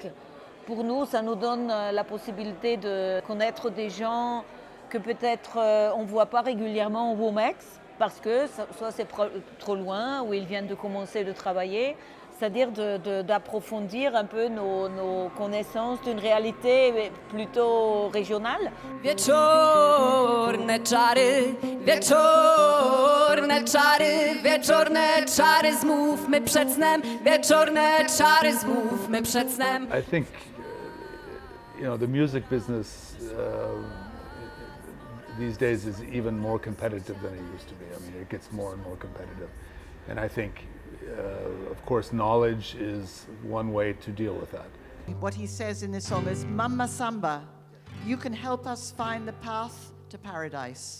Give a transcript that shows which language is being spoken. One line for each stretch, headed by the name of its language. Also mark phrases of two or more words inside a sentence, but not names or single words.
French: Pour nous, ça nous donne la possibilité de connaître des gens que peut-être on ne voit pas régulièrement au WOMEX, parce que soit c'est trop loin, ou ils viennent de commencer de travailler. C'est-à-dire d'approfondir un peu nos connaissances d'une réalité plutôt régionale.
Polish: Wieczorne czary, wieczorne czary, wieczorne czary, zmówmy przed snem, wieczorne czary, zmówmy przed snem.
English: I think, the music business these days is even more competitive than it used to be. I mean, it gets more and more competitive. And I think, of course, knowledge is one way to deal with that. What he says in this song is, Mama Samba, you can help us find the path to paradise.